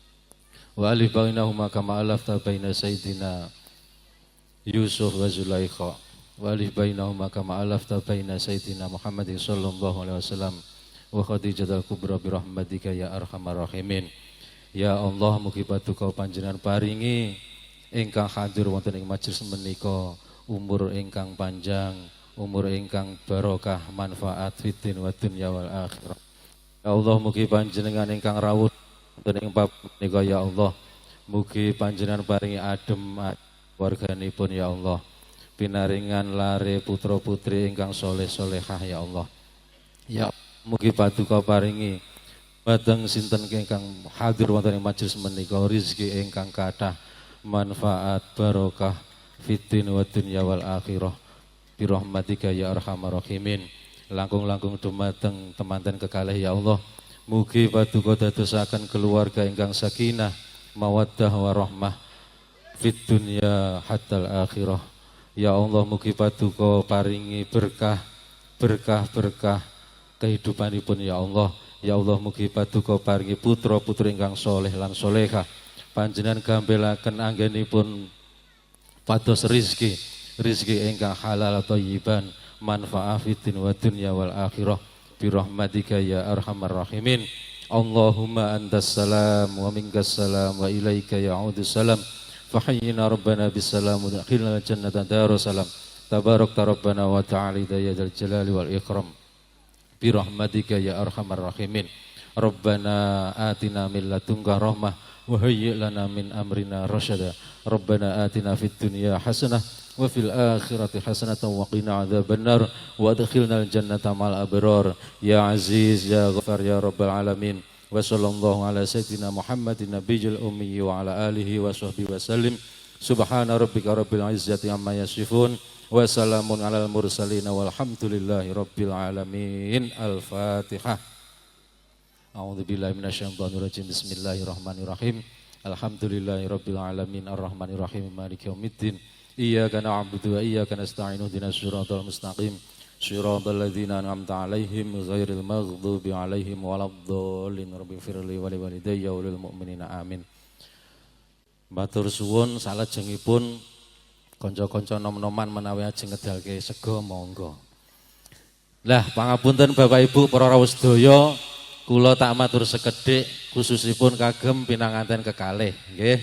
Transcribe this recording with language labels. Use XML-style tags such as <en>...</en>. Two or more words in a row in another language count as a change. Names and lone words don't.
<ar>وألف بينهما كما ألفت بين سيدنا يوسف وزليخا. وألف بينهما كما ألفت بين سيدنا محمد صلى الله عليه وسلم وخديجة الكبرى برحمتك يا أرحم الراحمين. يا الله,</ar> <jv>mugi paduka panjenengan paringi ingkang hadir wonten ing majelis menika umur ingkang panjang, umur ingkang barokah, manfaat</jv> <ar>في الدنيا والآخرة. يا الله,</ar> <jv>mugi panjenengan ingkang rawuh wonten ing bab menika</jv> <ar>يا الله.</ar> <jv>Mugi panjenengan paringi adem warganipun</jv> <ar>يا الله.</ar> <jv>Pinaringan lare putra-putri ingkang saleh-salehah</jv> <ar>يا الله.</ar> <jv>Ya mugi paduka paringi dhateng sinten ingkang hadir wonten ing majelis menika rezeki ingkang kathah, manfaat barokah</jv> <ar>في الدنيا والآخرة. برحمتك يا أرحم الراحمين.</ar> <jv>Langkung-langkung dumateng temanten kekalih</jv> <ar>يا الله.</ar> <jv>Mugi paduka dadosaken keluarga ingkang</jv> <ar>سكينة، مودة ورحمة في الدنيا حتى الآخرة. يا الله,</ar> <jv>mugi paduka paringi berkah kehidupanipun</jv> <ar>يا الله. يا الله,</ar> <jv>mugi paduka paringi putra-putri ingkang saleh lan salehah. Panjenengan gambelaken anggenipun pados rezeki ingkang</jv> <ar>حلالا طيبا,</ar> <jv>manfaat</jv> <ar>في الدنيا والآخرة. برحمتك يا أرحم الراحمين. اللهم أنت السلام ومنك السلام وإليك يعود السلام. فحينا ربنا بالسلام وأدخلنا الجنة دار السلام. تباركت ربنا وتعاليت يا ذا الجلال والإكرام. برحمتك يا أرحم الراحمين. ربنا آتنا من لدنك رحمة وهيئ لنا من أمرنا رشدا. ربنا آتنا في الدنيا حسنة وفي الآخرة حسنة وقنا عذاب النار وأدخلنا الجنة مع الأبرار. يا عزيز يا غفار يا رب العالمين. وصلى الله على سيدنا محمد النبي الأمي وعلى آله وصحبه وسلم. سبحان ربك رب العزة عما يصفون وسلام على المرسلين والحمد لله رب العالمين. Al-Fatihah. أعوذ بالله من الشيطان الرجيم. بسم الله الرحمن الرحيم. الحمد لله رب العالمين الرحمن الرحيم مالك يوم الدين. إياك نعبد وإياك نستعين اهدنا الصراط المستقيم. صراط الذين أنعمت عليهم غير المغضوب عليهم ولا الضالين. رب اغفر لي ولوالدي وللمؤمنين آمين.</ar> <jv>Matur suwun salajengipun kanca-kanca nom-noman menawi ajeng ngedalke sega monggo. Lah pangapunten Bapak Ibu para rawuh sedaya, kula tak matur sekedhik khususipun kagem pinanganten kekalih nggih.</jv>